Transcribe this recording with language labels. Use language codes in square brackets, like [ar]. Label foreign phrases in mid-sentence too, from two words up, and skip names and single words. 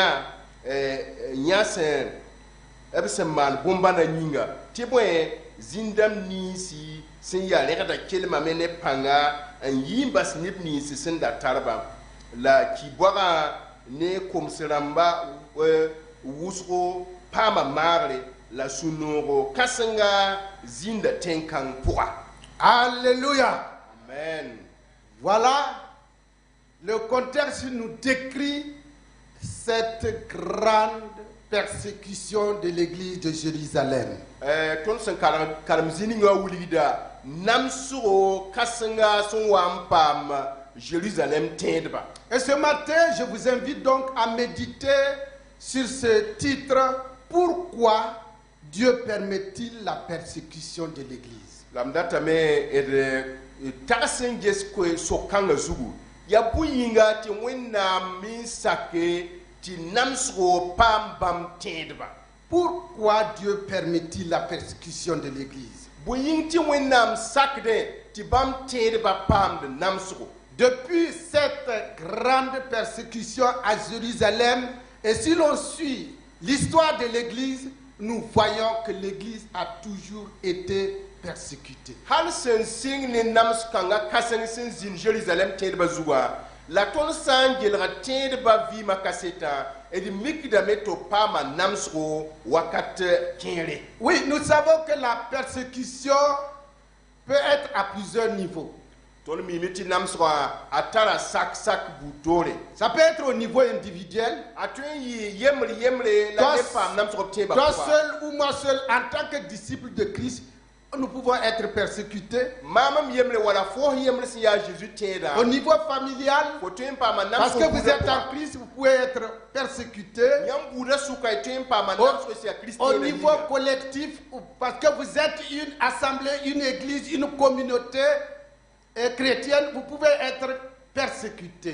[mos] yã sẽn maan bõn-bãna yĩnga tɩ bõe zĩn-dãmb niisi sẽn yaa rẽgda kelmame ne pãnga n yɩ n bas neb niisi sẽn da tarbã la ki-boagã ne koms rãmba wʋsgo paama maagre la sũ-noogo kãsenga zĩnda tẽn-kãng pʋga. [fr] Alléluia. Amen. Voilà, le contexte nous décrit cette grande persécution de l'église de Jérusalem. [mos] Tõnd sẽn karem zĩningã wilgda namsgo kãsenga sẽn wa n paam Jérusalem tẽedba. [fr] Et ce matin, je vous invite donc à méditer sur ce titre, pourquoi Dieu permet-il la persécution de l'église? [mos] La m datame d tags n ges sok-kãngã zugu yaa bõe-yĩnga tɩ Wẽnnaam me n sake tɩ namsgo paam bãmb tẽedba. [fr] Pourquoi Dieu permet-il la persécution de l'église? [mos] Bõe-yĩng tɩ Wẽnnaam sakdẽ tɩ bãmb tẽedba paamd namsgo. [fr] Depuis cette grande persécution à Jérusalem, et si l'on suit l'histoire de l'église, nous voyons que l'église a toujours été persécutée. [mos] Hal sẽn sɩng ne nams-kãngã kãseng sẽn zĩnd Jérusalem tẽedbã zugã la tõnd sã n gelga tẽedbã vɩɩmã kasetã d mikdame tɩ b paama namsgo wakat kẽere. [fr] Oui, nous savons que la persécution peut être à plusieurs niveaux. [mos] Tõnd miime tɩ namsgã a tara sak-sak butoore. [fr] Ça peut être au niveau individuel. [mos] A tõe n yɩ yembre la ne paam namsg b tẽebã [fr] toi seul ou moi seul, en tant que disciple de Christ, nous pouvons être persécutés. Au niveau familial, parce que vous êtes en Christ, vous pouvez être persécutés. Au niveau collectif, parce que vous êtes une assemblée, une église, une communauté chrétienne, vous pouvez être persécutés.